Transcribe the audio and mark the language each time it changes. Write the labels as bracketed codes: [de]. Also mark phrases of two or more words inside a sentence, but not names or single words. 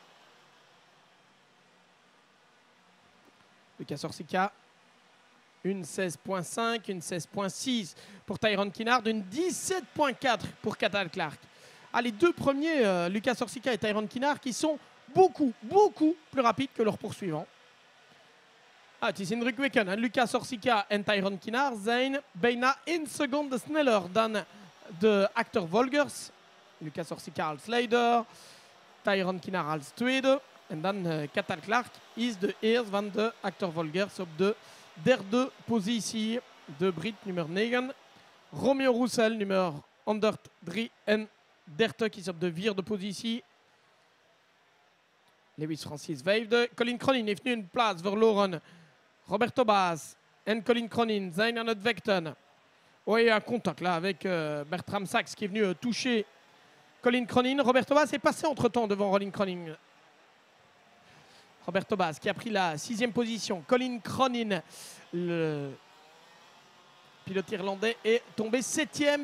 [fr] Lucas Orsica, une 16.5, une 16.6 pour Tyrone Kinnard, une 17.4 pour Cathal Clark. Les deux premiers, Lucas Orsica et Tyrone Kinnard, qui sont beaucoup plus rapides que leurs poursuivants. [nl] Het is indrukwekkend. Lucas Orsica en Tyrone Kinnard zijn bijna 1 seconde sneller dan de achtervolgers. Lucas Orsica als leider, Tyrone Kinnard als tweede. En dan Cathal Clark is de eerste van de achtervolgers op de derde positie. De Brit nummer 9. Romeo Roussel nummer 133 is op de vierde positie. Lewis Francis vijfde. Colin Cronin heeft nu een plaats verloren. Roberto Baas en Colin Cronin zijn aan het vechten. [fr] Oh, il y a un contact là avec Bertram Sachs qui est venu toucher Colin Cronin. Roberto Baas est passé entre-temps devant Colin Cronin. Roberto Baas qui a pris la 6e position. Colin Cronin, le pilote irlandais, est tombé 7e.